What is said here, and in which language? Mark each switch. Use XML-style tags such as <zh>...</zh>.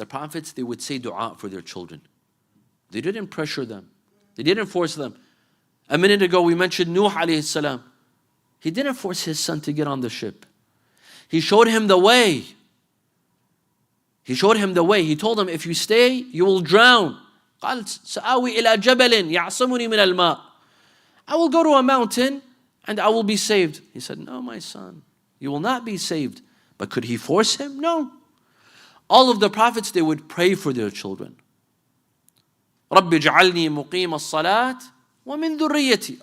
<en>The prophets, they would say dua for their children. They didn't pressure them. They didn't force them. A minute ago, we mentioned Nuh alayhi salam. He didn't force his son to get on the ship. He showed him the way. He showed him the way. He told him, if you stay, you will drown.</en> <ar>قال سآوي إلى جبل يعصمني من الماء.</ar> <en>I will go to a mountain and I will be saved. He said, no, my son, you will not be saved. But could he force him? No. All of the prophets, they would pray for their children.</en> <ar>رَبِّ اجْعَلْنِي مُقِيمَ الصَّلَاةِ وَمِن ذُرِّيَّتِي.</ar>